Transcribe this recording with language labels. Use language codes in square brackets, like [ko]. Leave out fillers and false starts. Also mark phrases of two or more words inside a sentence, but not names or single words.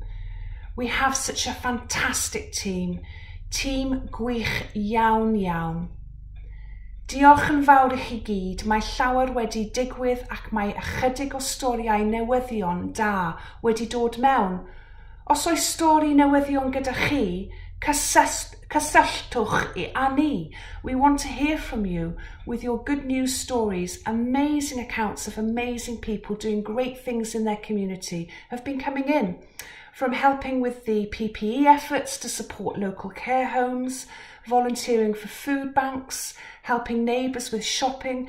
[en] We have such a fantastic team [cy] gwych iawn. Diolch yn fawr i chi gyd, mae llawer wedi digwydd ac mae ychydig o storiau newyddion da wedi dod mewn. Os oes stori newyddion gyda chi, cysylltwch â ni. [en] We want to hear from you with your good news stories. Amazing accounts of amazing people doing great things in their community have been coming in. From helping with the PPE efforts to support local care homes, volunteering for food banks, helping neighbours with shopping.